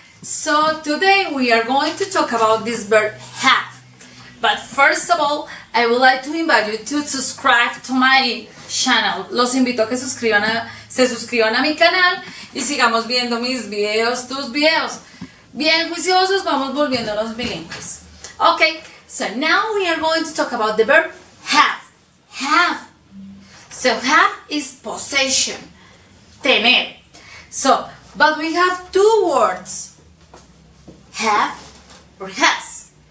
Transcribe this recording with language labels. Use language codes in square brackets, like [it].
[en] So today we are going to talk about this verb have. But first of all, I would like to invite you to subscribe to my channel. [es] Los invito a que se suscriban a mi canal y sigamos viendo mis videos, tus videos. Bien juiciosos, vamos volviéndonos bilingües. [en] Okay, so now we are going to talk about the verb have. Have. So have is possession. Tener. So, but we have two words, have or has.